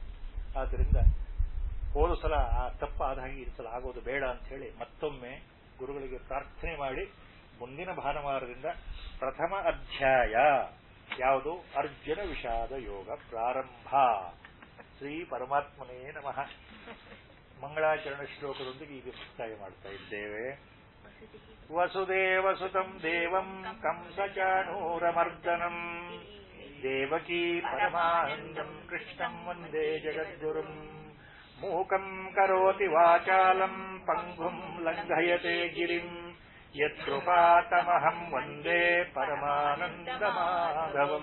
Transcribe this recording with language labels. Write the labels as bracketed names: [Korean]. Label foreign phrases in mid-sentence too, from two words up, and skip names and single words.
[Kannada] ಆದ್ರಿಂದ ಹೋದ ಸಲ ಆ ತಪ್ಪಾದ ಹಾಗೆ ಈ ಸಲ ಆಗೋದು ಬೇಡ ಅಂತ ಹೇಳಿ ಮತ್ತೊಮ್ಮೆ ಗುರುಗಳಿಗೆ ಪ್ರಾರ್ಥನೆ ಮಾಡಿ ಮುಂದಿನ ಭಾನುವಾರದಿಂದ ಪ್ರಥಮ ಅಧ್ಯಾಯ ಯಾವುದು? ಅರ್ಜುನ ವಿಷಾದ ಯೋಗ ಪ್ರಾರಂಭ. [Sanskrit] ಶ್ರೀ ಪರಮಾತ್ಮನೇ ನಮಃ. [Kannada] ಮಂಗಳಾಚರಣ ಶ್ಲೋಕದೊಂದಿಗೆ ಈಗ ಮುಕ್ತಾಯ ಮಾಡ್ತಾ ಇದ್ದೇವೆ. [Sanskrit] ವಸುದೇವಸುತಂ ದೇವಂ ಕಂಸಚಾಣೂರಮರ್ದನಂ ದೇವಕೀ ಪರಮಾನಂದಂ ಕೃಷ್ಣಂ ವಂದೇ ಜಗದ್ಗುರುಂ ಮೂಕಂ ಕರೋತಿ ವಾಚಾಲಂ ಪಂಗುಂ ಲಂಘಯತೆ ಗಿರಿಂ ಯತ್ಕೃಪಾತಮಹಂ ವಂದೇ ಪರಮಾನಂದಮಾಧವಂ.